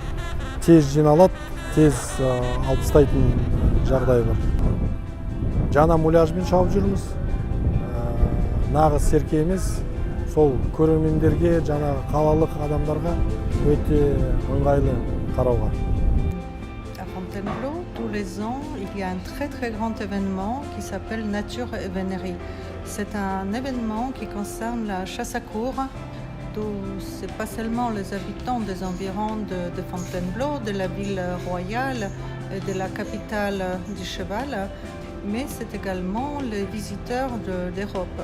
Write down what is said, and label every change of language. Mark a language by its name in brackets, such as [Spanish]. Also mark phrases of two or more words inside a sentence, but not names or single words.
[Kazakh] Тез жиналады, тез алып тастайтын жағдай бар. Жаңа муляжбен шауып жүрміз. Нағыз серке емес, сол көрермендерге, жаңа қалалық адамдарға өте ыңғайлы қарауға. [French] À Fontainebleau, tous les ans, il y a un très grand événement qui s'appelle Nature et Vénérie. C'est un événement qui concerne la chasse à courre. C'est pas seulement les habitants des environs de Fontainebleau, de la ville royale et de la capitale du cheval, mais c'est également les visiteurs d'Europe.